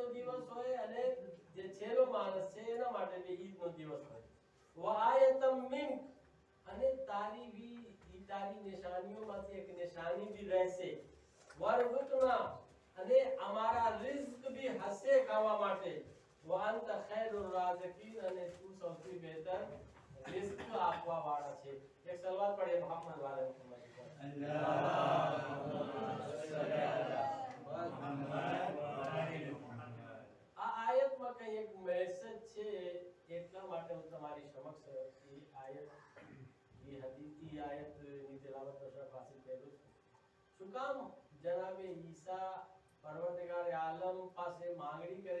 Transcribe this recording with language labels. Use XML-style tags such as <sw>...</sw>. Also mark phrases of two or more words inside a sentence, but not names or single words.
<gu>દિવસ હોય અને જે છેલ્લો માણસ છે એના માટે બી ઈદનો દિવસ હોય</gu> <ar>وآية منك</ar> <gu>અને તારી બી ઈ તારી નિશાનીઓમાંથી એક નિશાની બી રહેશે વરઝુકના અને અમારા રિઝ્ક બી હશે ખાવા માટે</gu> <ar>وأنت خير الرازقين</ar> <gu>અને તું સૌથી બહેતર રિઝ્ક આપવા વાળા છે એક સલવાત પડે</gu> <ar>محمد وآل محمد اللهم صل على محمد وآل محمد</ar> <gu>આ આયતમાં કઈ એક મેસેજ છે એટલા માટે હું તમારી સમક્ષ એ આયત એ હદીસ એ આયતની તિલાવત શરફ હાસિલ કરું છું શું કામ જનાબે ઈસા પરવરદિગાર આલમ પાસે માંગણી કરે</gu>